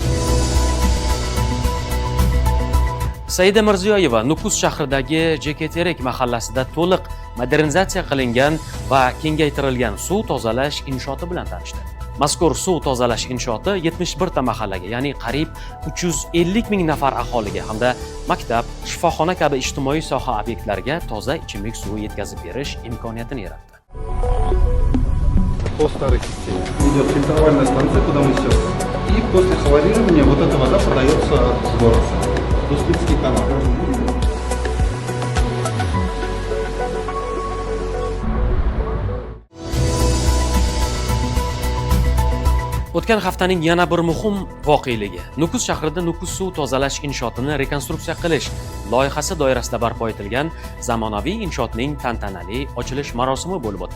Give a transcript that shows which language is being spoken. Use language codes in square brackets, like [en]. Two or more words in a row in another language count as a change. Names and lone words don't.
[uz] Saida Mirziyoyeva Nukus shahridagi Jeketerek mahallasida to'liq modernizatsiya qilingan va kengaytirilgan suv tozalash inshooti bilan tanishdi. Mazkur suv tozalash inshooti 71 ta mahallaga, ya'ni qariyb 350 ming nafar aholiga hamda maktab, shifoxona kabi ijtimoiy soha obyektlariga toza ichimlik suvi yetkazib berish imkoniyatini yaratdi. [ru] По старой системе идет фильтровальная станция, куда мы все. И после хлорирования вот эта вода подается с города. Дуспицкий канал. [uz] O'tgan haftaning yana bir muhim voqealigi Nukus shahrida Nukus suv tozalash inshootini rekonstruksiya qilish loyihasi doirasida barpo etilgan zamonaviy inshootning tantanali ochilish marosimi bo'lib o'tdi.